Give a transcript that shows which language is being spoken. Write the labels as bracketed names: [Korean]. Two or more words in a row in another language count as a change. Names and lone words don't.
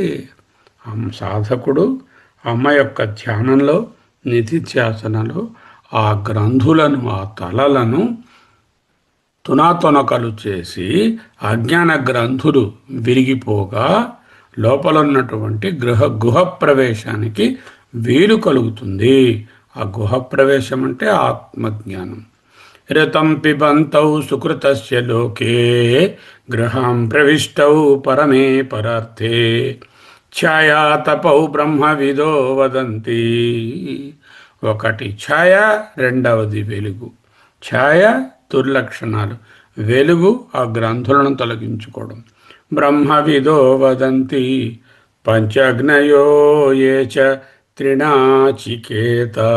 [Telugu] సాధకుడు అమ్మ యొక్క ధ్యానంలో, నిధిధ్యాసనలో ఆ గ్రంథులను, ఆ తలలను తునాతునకలు చేసి అజ్ఞాన గ్రంథులు విరిగిపోగా లోపలున్నటువంటి గుహ ప్రవేశానికి వీలు కలుగుతుంది. ఆ గుహ ప్రవేశం అంటే ఆత్మజ్ఞానం. [Sanskrit] ऋतं पिबन्तौ सुकृतस्य लोके गृहां प्रविष्टौ परमे परर्थे ఛాయా తపౌ బ్రహ్మవిదో వదంతి. [Telugu] ఒకటి ఛాయ, రెండవది వెలుగు. ఛాయ దుర్లక్షణాలు, వెలుగు ఆ గ్రంథులను తొలగించుకోవడం. [Sanskrit] బ్రహ్మవిదో వదంతి పంచగ్నయో ఏ చ త్రిణాచికేత.